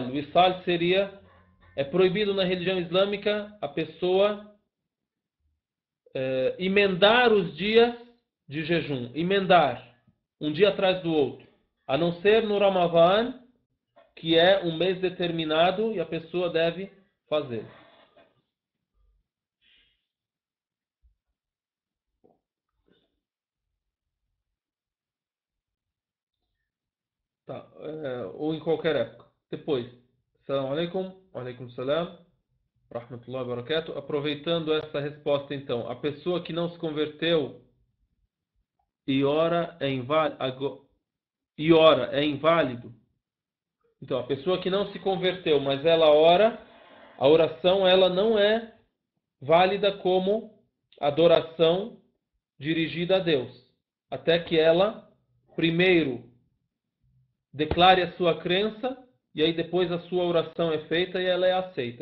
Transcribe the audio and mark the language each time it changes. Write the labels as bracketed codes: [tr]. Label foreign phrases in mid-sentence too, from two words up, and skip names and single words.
[pt] O Wisal seria, é proibido na religião islâmica a pessoa emendar os dias de jejum, emendar um dia atrás do outro, a não ser no Ramadã, que é um mês determinado e a pessoa deve fazer. Tá, ou em qualquer época. Depois, [ar] السلام عليكم، وعليكم السلام، رحمة الله وبركاته. [pt] Aproveitando essa resposta, então, a pessoa que não se converteu e ora é inválido. Então, a pessoa que não se converteu, mas ela ora, a oração ela não é válida como adoração dirigida a Deus, até que ela primeiro declare a sua crença e aí depois a sua oração é feita e ela é aceita.